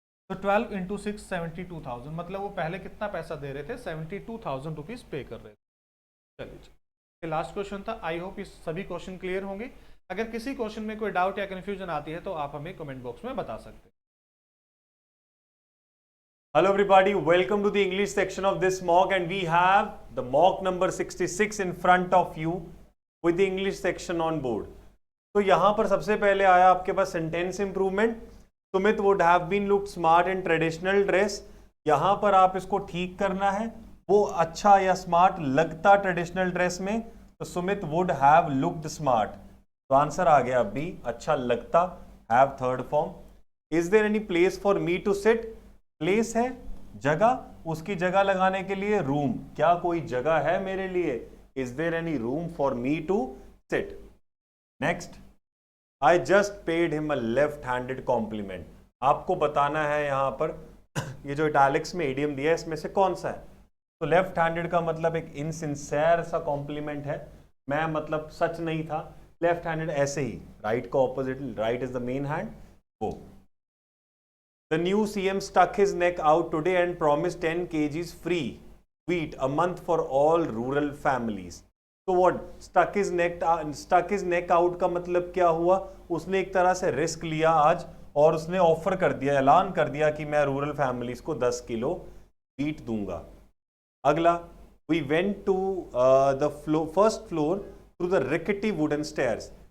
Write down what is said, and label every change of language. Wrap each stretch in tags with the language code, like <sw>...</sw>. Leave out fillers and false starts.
<hi>तो 12 × 6 72,000, मतलब वो पहले कितना पैसा दे रहे थे 72,000 रुपीज़ पे कर रहे थे। चलिए लास्ट क्वेश्चन था। आई होप इस सभी क्वेश्चन क्लियर होंगे। अगर किसी क्वेश्चन में कोई डाउट या कन्फ्यूजन आती है तो आप हमें कमेंट बॉक्स में बता सकते हैं।</hi> <en>Hello everybody, welcome to the English section of this mock, and we have the mock number 66 in front of you with the English section on board.</en> <hi>तो यहाँ पर सबसे पहले आया आपके पास sentence improvement.</hi> <en>Sumit would have been looked smart in traditional dress.</en> <hi>यहाँ पर आप इसको ठीक करना है, वो अच्छा या स्मार्ट लगता ट्रेडिशनल ड्रेस में, तो</hi> <en>Sumit would have looked smart,</en> <hi>तो आंसर आ गया बी, अच्छा लगता, have third form.</hi> <en>is there any place for me to sit,</en> <hi>place है जगह, उसकी जगह लगाने के लिए रूम, क्या कोई जगह है मेरे लिए,</hi> <en>Is there any room for me to sit. Next, I just paid him a left handed compliment.</en> <hi>आपको बताना है यहाँ पर ये जो इटैलिक्स में इडियम दिया है इसमें से कौन सा है। तो लेफ्ट हैंडेड का मतलब एक इनसिंसियर सा कॉम्प्लीमेंट है, मैं मतलब सच नहीं था। लेफ्ट हैंडेड ऐसे ही राइट का opposite,</hi> <en>right is the main hand,</en> <hi>वो।</hi> <en>The new CM stuck his neck out today and promised 10 kgs free wheat a month for all rural families. So what? Stuck his neck out</en> <hi>का मतलब क्या हुआ, उसने एक तरह से risk लिया आज और उसने ऑफर कर दिया, ऐलान कर दिया कि मैं रूरल फैमिलीज को 10 किलो वीट दूंगा।</hi> <en>अगला, we went to the first floor through the rickety wooden stairs.</en>